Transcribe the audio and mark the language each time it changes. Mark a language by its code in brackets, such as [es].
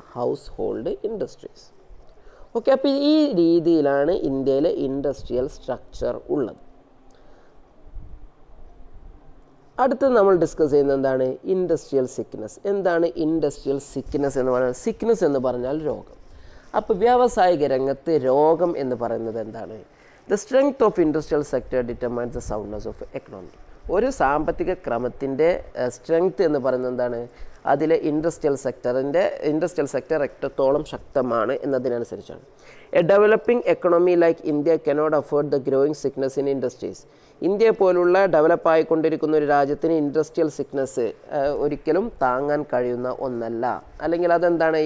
[ml] House hold industries. Okay, അപ്പോൾ ഈ രീതിയിലാണ് ഇന്ത്യയിലെ ഇൻഡസ്ട്രിയൽ സ്ട്രക്ചർ ഉള്ളത്. അടുത്തത് നമ്മൾ ഡിസ്കസ് ചെയ്യുന്നത് എന്താണ്? Industrial sickness. എന്താണ് ഇൻഡസ്ട്രിയൽ സിക്നെസ് എന്ന് പറയുന്നത്? സിക്നെസ് എന്ന് പറഞ്ഞാൽ രോഗം. അപ്പോൾ വ്യാവസായിക രംഗത്ത് രോഗം എന്ന് പറയുന്നത് എന്താണ്? [en] The strength of industrial sector determines the soundness of economy. [ml] ഒരു സാമ്പത്തിക ക്രമത്തിൻ്റെ സ്ട്രെങ്ത് എന്ന് പറയുന്നത് എന്താണ്? അതിലെ ഇൻഡസ്ട്രിയൽ സെക്ടർ എത്രത്തോളം ശക്തമാണ് എന്നതിനനുസരിച്ചാണ്. [en] A developing economy like India cannot afford the growing sickness in industries. [ml] ഇന്ത്യയെ പോലുള്ള ഡെവലപ്പായിക്കൊണ്ടിരിക്കുന്ന ഒരു രാജ്യത്തിന് ഇൻഡസ്ട്രിയൽ സിക്നസ് ഒരിക്കലും താങ്ങാൻ കഴിയുന്ന ഒന്നല്ല. അല്ലെങ്കിൽ അതെന്താണ്?